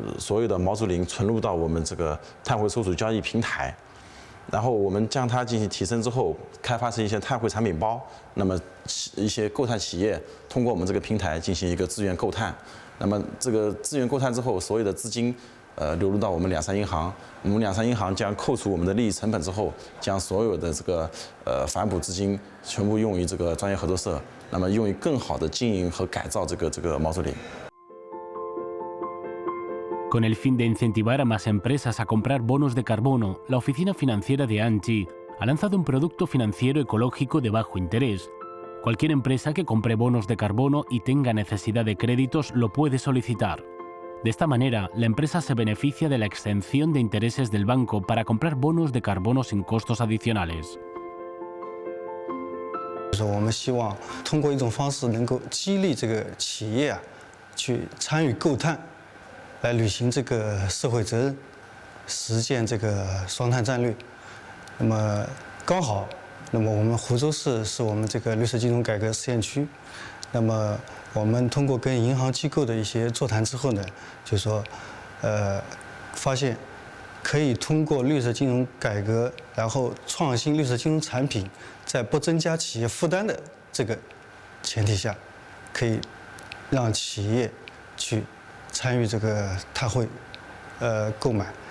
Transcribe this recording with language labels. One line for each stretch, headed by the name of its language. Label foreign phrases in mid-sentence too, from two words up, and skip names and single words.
Chinese: 所有的毛竹林存入到我们这个碳汇收储交易平台，然后我们将它进行提升之后，开发成一些碳汇产品包，那么一些购碳企业通过我们这个平台进行一个自愿购碳，那么这个自愿购碳之后，所有的资金流入到我们两山银行，我们两山银行将扣除我们的利益成本之后，将所有的这个反哺资金全部用于这个专业合作社，那么用于更好的经营和改造这个毛竹林。
Spanish: Con el fin de incentivar a más empresas a comprar bonos de carbono, la oficina financiera de Anji ha lanzado un producto financiero ecológico de bajo interés. Cualquier empresa que compre bonos de carbono y tenga necesidad de créditos lo puede solicitar. De esta manera, la empresa se beneficia de la exención de intereses del banco para comprar bonos de carbono sin costos adicionales.
Chinese: 我们希望通过一种方式能够激励这个企业去参与购碳，来履行这个社会责任，实现这个双碳战略。那么刚好，那么我们湖州市是我们这个绿色金融改革试验区，那么我们通过跟银行机构的一些座谈之后呢，就是说，发现可以通过绿色金融改革，然后创新绿色金融产品，在不增加企业负担的这个前提下，可以让企业去参与这个碳汇购买。